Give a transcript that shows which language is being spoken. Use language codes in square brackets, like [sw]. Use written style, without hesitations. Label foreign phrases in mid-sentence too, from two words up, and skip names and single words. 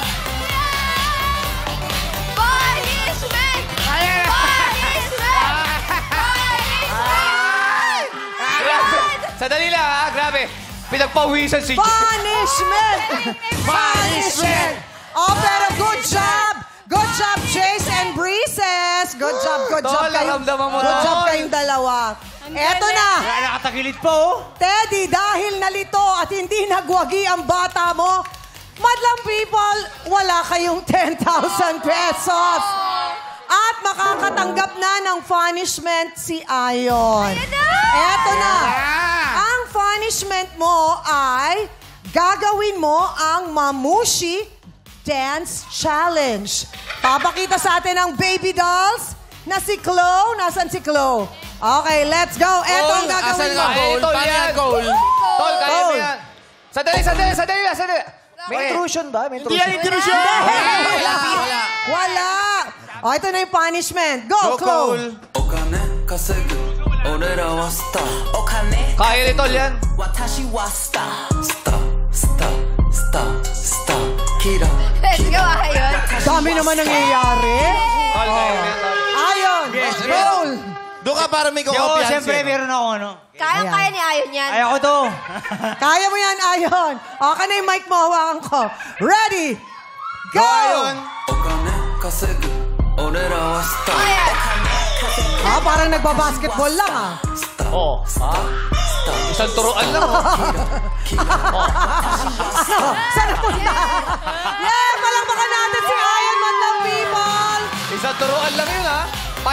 [en] Punishment! Punishment! [tl] Sandali lang, ha? Grabe. Pinagpawisan si [en] Punishment! Punishment! Oh, pero good job! Good job, Jace and Breezes. Good job, good job. [tl] Tol, naramdaman mo, [en] Good job [tl] Tol. kayong dalawa. Eto na. Wala nakatagilid pa, oh. Teddy, dahil nalito at hindi nagwagi ang bata mo, madlang people, wala kayong 10,000 pesos. At makakatanggap na ng punishment si Ayon. Eto na. Ang punishment mo ay gagawin mo ang Mamushi Dance Challenge. Papakita sa atin ang baby dolls na si Chloe. Nasaan si Chloe? [en] Okay, let's go. [tl] Eto ang gagawin mo. Goal? Tol, Paano yan. yung goal? Tol, kaya mo Tol. yan. Sandali. May intrusion ba? May Hindi yan intrusion! Wala. Wala. O, ito na yung punishment. [en] Go, Go, Chloe. Cole. [ja] お金稼ぐ俺らはスターお金 [tl] Kaya ni Tol yan. [ja] 私はスタースタースタースタースターキラ [en] Let's go, [tl] Ayon. Dami naman nangyayari. Tol, kaya mo yan, Tol. Ayon. Chloe. Doon ka para may Yo, kukumpiyansin. siyempre, meron ako, ano. Kaya ni Ayon yan. Ay, ako to. Kaya mo yan, Ayon. Okay na yung mic mo, hawakan ko. [en] Ready? Go! [tl] Ayon. [ja] お金稼ぐ俺らはスター [tl] Ah, parang nagbabasketball lang, ah. Oh, ha? Isang turuan lang, oh. Saan napunta? Yeah, palakpakan natin si Ayon, madlang people. Isang turuan lang yun, ha?